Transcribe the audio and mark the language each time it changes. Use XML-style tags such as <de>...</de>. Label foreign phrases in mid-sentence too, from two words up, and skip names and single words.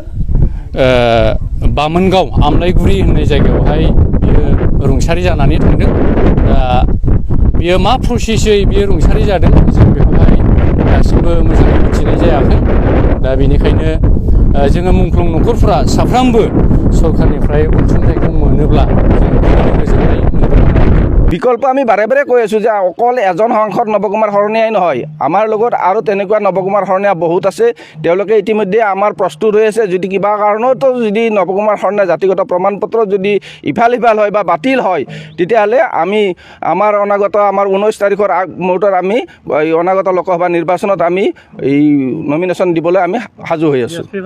<brx>बामोनगाव आमलायगुरि होननाय जायगायावहाय बियो रुंसारि जानानै थांदों दा बियो मा प्रसेसै बियो रुंसारि जादों जों बेखौहाय दासिमबो मोजाङै मिथिनाय जायाखै दा बेनिखायनो जोङो मुंख्लं न'खरफोरा साफ्रोमबो सरकारनिफ्राय अनसुंथाइखौ मोनोब्ला जों गोजोननाय मोनगोन</brx> <as>বিকল্প আমি বাৰে বাৰে কৈ আছোঁ যে অকল এজন সাংসদ নৱকুমাৰ শৰণীয়াই নহয় আমাৰ লগত আৰু তেনেকুৱা নৱকুমাৰ শৰণীয়া বহুত আছে তেওঁলোকে ইতিমধ্যে আমাৰ প্ৰস্তুত হৈ আছে যদি কিবা কাৰণতো যদি নৱকুমাৰ শৰণীয়া জাতিগত প্ৰমাণ পত্ৰ যদি ইফাল সিফাল হয় বা বাতিল হয় তেতিয়াহ'লে আমি আমাৰ অনাগত আমাৰ 19 তাৰিখৰ মুহূৰ্তত আমি অনাগত লোকসভা নিৰ্বাচনত আমি এই নমিনেশ্যন দিবলৈ আমি সাজু হৈ আছোঁ</as>